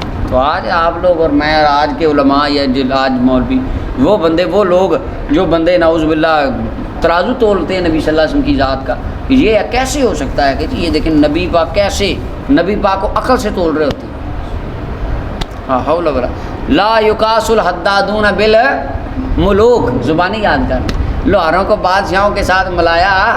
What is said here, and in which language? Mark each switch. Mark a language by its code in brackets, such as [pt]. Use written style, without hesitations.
[ur] تو آج آپ لوگ اور میں اور آج کے علماء یا آج مولوی وہ بندے، وہ لوگ جو بندے نعوذ باللہ ترازو تولتے ہیں نبی صلی اللہ علیہ وسلم کی ذات کا کہ یہ کیسے ہو سکتا ہے کہ یہ دیکھیں نبی پاک کیسے، نبی پاک کو عقل سے تول رہے ہوتے ہیں. [ar] حول ولا لا یقاس الحدادون بالملوک. [ur] زبانی یاد کر. لوہاروں کو بادشاہوں کے ساتھ ملایا.